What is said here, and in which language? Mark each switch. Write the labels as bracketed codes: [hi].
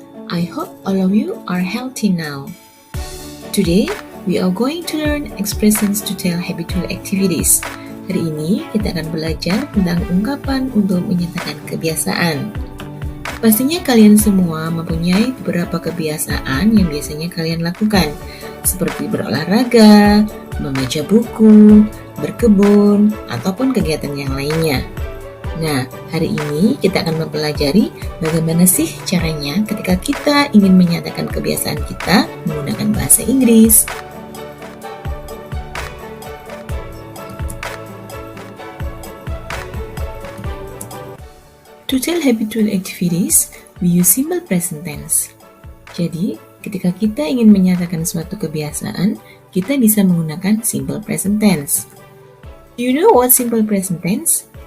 [en] I hope all of you are healthy now. Today, we are going to learn expressions to tell habitual activities. [id] Hari ini kita akan belajar tentang ungkapan untuk menyatakan kebiasaan. Pastinya kalian semua mempunyai beberapa kebiasaan yang biasanya kalian lakukan, seperti berolahraga, membaca buku, berkebun, ataupun kegiatan yang lainnya. Nah, hari ini kita akan mempelajari bagaimana sih caranya ketika kita ingin menyatakan kebiasaan kita menggunakan bahasa Inggris. [en] To tell habitual activities, we use simple present tense. [id] Jadi, ketika kita ingin menyatakan suatu kebiasaan, kita bisa menggunakan simple present tense. [en] Do you know what simple present tense?